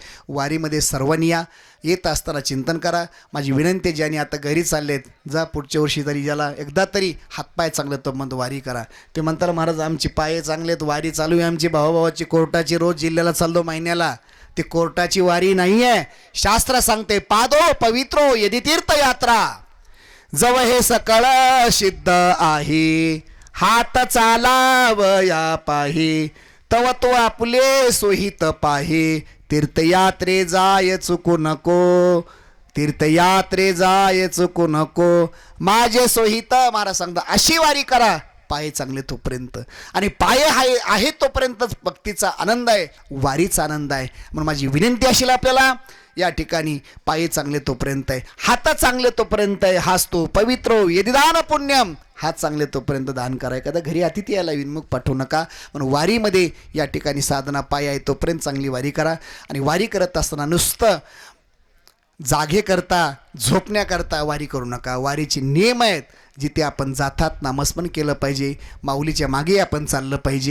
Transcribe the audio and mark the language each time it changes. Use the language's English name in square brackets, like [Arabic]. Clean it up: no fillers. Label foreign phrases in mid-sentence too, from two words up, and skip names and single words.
[Marathi] वारीमध्ये सर्वांनी या. येत असताना चिंतन करा. माझी विनंती, ज्यांनी आता घरी चाललेत, जा पुढच्या वर्षी तरी ज्याला एकदा तरी हातपाय चांगले तो म्हणतो वारी करा. ते म्हणतात महाराज आमची पाय चांगले आहेत, वारी चालू आहे आमची, भावाभावाची कोर्टाची, रोज जिल्ह्याला चाललो महिन्याला. ते कोर्टाची वारी नाही आहे. शास्त्र सांगते [Sanskrit] पादो पवित्रो यदि तीर्थयात्रा, [Marathi] जव हे सकळ सिद्ध आहे, हात चालावया पाहे, तव तो आपले सोहित पाहे, तीर्थयात्रे जाय चुकू नको, तीर्थयात्रे जाय चुकू नको, माझे सोहित. महाराज सांगता अशी वारी करा, पाय चांगले तोपर्यंत. आणि पाय आहे तोपर्यंतच भक्तीचा आनंद आहे, वारीचा आनंद आहे. म्हणून माझी विनंती असेल आपल्याला, या ठिकाणी पाय चांगले तोपर्यंत आहे, हात चांगले तोपर्यंत आहे, हाच तो [Sanskrit] पवित्र यदि दान पुण्यम, [Marathi] हात चांगले तोपर्यंत दान करा. एखादा घरी अतिथी यायला विनमुख पाठवू नका. म्हणून वारीमध्ये या ठिकाणी साधना पाय आहे तोपर्यंत चांगली वारी करा. आणि वारी करत असताना नुसतं जागे करता, झोपण्याकरता वारी करू नका. वारीचे नियम आहेत. जिथे आपण जातात नामस्मरण केलं पाहिजे. माऊलीच्या मागे आपण चाललं पाहिजे.